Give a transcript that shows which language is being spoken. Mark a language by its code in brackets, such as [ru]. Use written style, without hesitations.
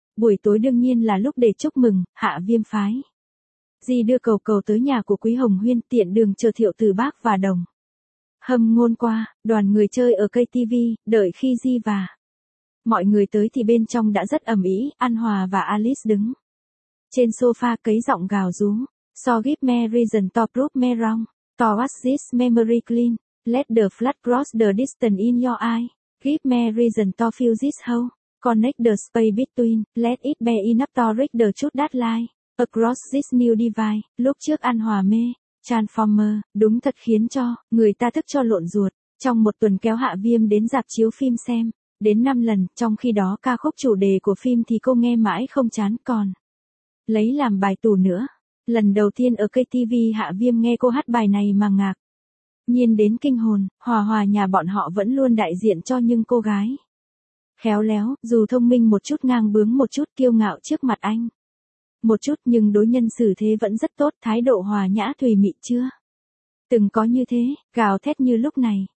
[vi] Buổi tối đương nhiên là lúc để chúc mừng, Họa Viêm phái Di đưa cầu cầu tới nhà của Quý Hồng Huyên, tiện đường chờ Thiệu Từ Bác và Đồng Hâm Ngôn qua, đoàn người chơi ở cây TV, đợi khi Di và mọi người tới thì bên trong đã rất ầm ĩ. An Hòa và Alice đứng trên sofa cấy giọng gào rú. [en] So give me reason to prove me wrong. To wash this memory clean, let the flood cross the distance in your eye, give me reason to fill this hole, connect the space between, let it be enough to reach the truth that lie, across this new divide. [vi] Lúc trước An Hòa mê Transformer, đúng thật khiến cho người ta tức cho lộn ruột. Trong một tuần kéo Họa Viêm đến rạp chiếu phim xem, đến 5 lần, trong khi đó ca khúc chủ đề của phim thì cô nghe mãi không chán, còn lấy làm bài tủ nữa. Lần đầu tiên ở KTV Hạ Viêm nghe cô hát bài này mà ngạc nhiên đến kinh hồn, Hòa Hòa nhà bọn họ vẫn luôn đại diện cho những cô gái khéo léo, dù thông minh một chút, ngang bướng một chút, kiêu ngạo trước mặt anh một chút, nhưng đối nhân xử thế vẫn rất tốt, thái độ hòa nhã thùy mị chưa từng có như thế, gào thét như lúc này.